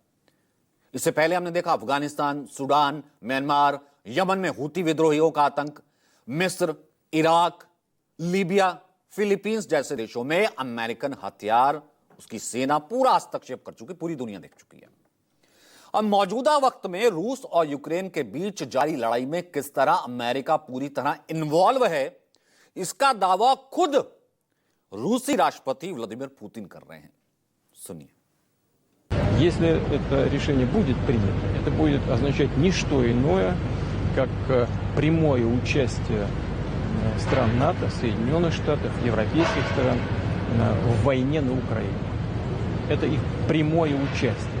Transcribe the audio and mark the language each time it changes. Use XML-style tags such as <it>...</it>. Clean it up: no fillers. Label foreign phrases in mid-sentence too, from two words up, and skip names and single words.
<hi>इससे पहले हमने देखा अफगानिस्तान, सूडान, म्यांमार, यमन में हूती विद्रोहियों का आतंक, मिस्र, इराक, लीबिया, फिलीपींस जैसे देशों में अमेरिकन हथियार, उसकी सेना पूरा हस्तक्षेप कर चुकी, पूरी दुनिया देख चुकी है। अब मौजूदा वक्त में रूस और यूक्रेन के बीच जारी लड़ाई में किस तरह अमेरिका पूरी तरह इन्वॉल्व है, इसका दावा खुद रूसी राष्ट्रपति व्लादिमीर पुतिन कर रहे हैं। सुनिए।</hi> <ru>Если это решение будет принято, это будет означать не что иное, как прямое участие стран НАТО, Соединенных Штатов, европейских стран в войне на Украине. Это их прямое участие.</ru>